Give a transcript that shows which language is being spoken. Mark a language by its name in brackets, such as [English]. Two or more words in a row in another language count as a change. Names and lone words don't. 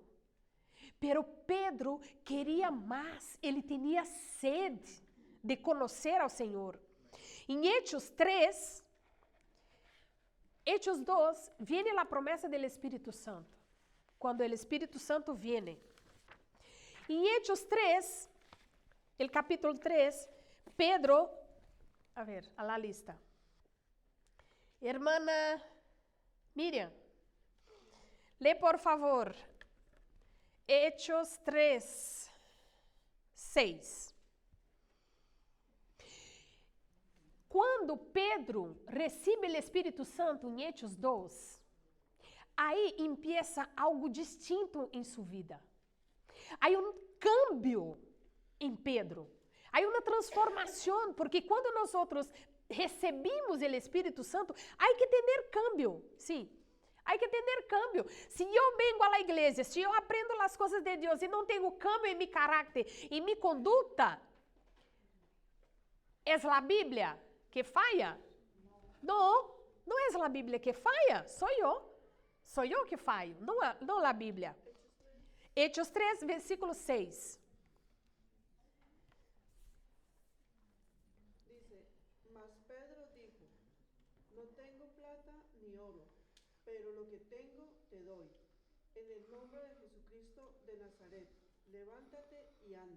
[Portuguese] Pero Pedro queria mais, ele tinha sede de conhecer ao Senhor. Em Hechos 3, Hechos 2, vem a promessa do Espírito Santo. Quando o Espírito Santo vem. [Spanish] Em Hechos 3, el capítulo 3, Pedro, a ver, a la lista. [Portuguese] Hermana Miriam, lê por favor. Hechos 3, 6. Quando Pedro recebe o Espírito Santo em Hechos 2, aí [Spanish] empieza algo distinto [Portuguese] em sua vida. Há cambio em Pedro. Há uma transformação, porque quando nós recebemos o Espírito Santo, há que ter cambio, sim. Há que ter cambio. Se eu vengo à igreja, se eu aprendo as coisas de Deus e não tenho cambio em meu caráter, em minha conduta, é a Bíblia que falha? Não, não é a Bíblia que falha, sou eu. Sou eu que falho, não a Bíblia. [Spanish] Hechos 3, versículo 6. Dice, mas Pedro dijo, no tengo plata ni oro, pero lo que tengo te doy. En el nombre de Jesucristo de Nazaret, levántate y anda.